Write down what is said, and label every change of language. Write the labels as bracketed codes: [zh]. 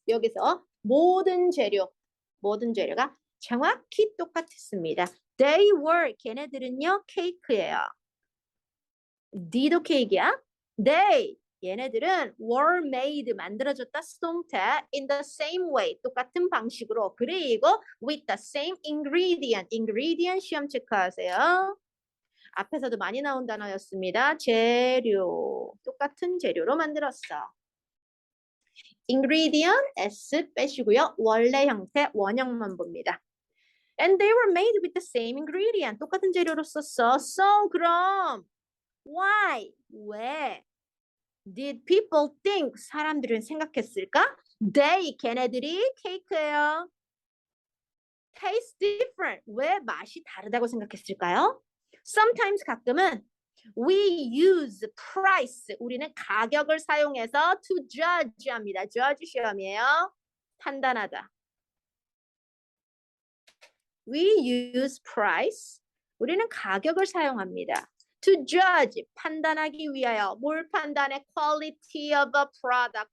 [ko] 여기서 모든 재료가 정확히 똑같았습니다. They were, 걔네들은요, 케이크예요. D도 케이크야. [en] They, [ko] 얘네들은 [en] were made, 만들어졌다, 수동태, in the same way, [ko] 똑같은 방식으로. 그리고 [en] with the same ingredient, [ko] ingredient 시험 체크하세요. 앞에서도 많이 나온 단어였습니다. 재료, 똑같은 재료로 만들었어. ingredient, s 빼시고요. 원래 형태, 원형만 봅니다. [en] And they were made with the same ingredient. [ko] 똑같은 재료로 썼어. So, 그럼 why? 왜? [en] Did people think? [ko] 사람들은 생각했을까? They, 걔네들이 케이크예요. [en] Taste different. [ko] 왜 맛이 다르다고 생각했을까요? [en] Sometimes, [ko] 가끔은 [en] we use price. [ko] 우리는 가격을 사용해서 to judge 합니다. judge 시험이에요. 판단하다. [en] We use price. [ko] 우리는 가격을 사용합니다. [en] To judge, [ko] 판단하기 위하여. 뭘 판단해? [en] Quality of a product.